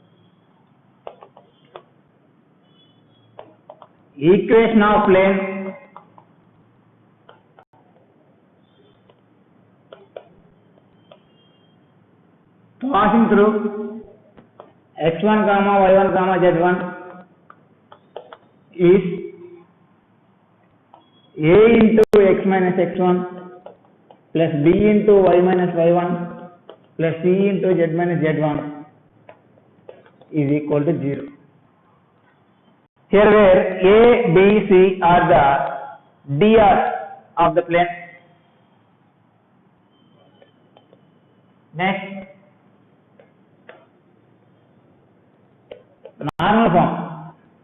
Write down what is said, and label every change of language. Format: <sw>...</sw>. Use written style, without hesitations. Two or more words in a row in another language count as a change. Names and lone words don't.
<en>Equation of plane passing through x1 comma y1 comma z1 is a into x minus x1 plus b into y minus y1 plus c into z minus z1 is equal to 0. Here where a, b, c are the dr of the plane. Next, normal form.</en>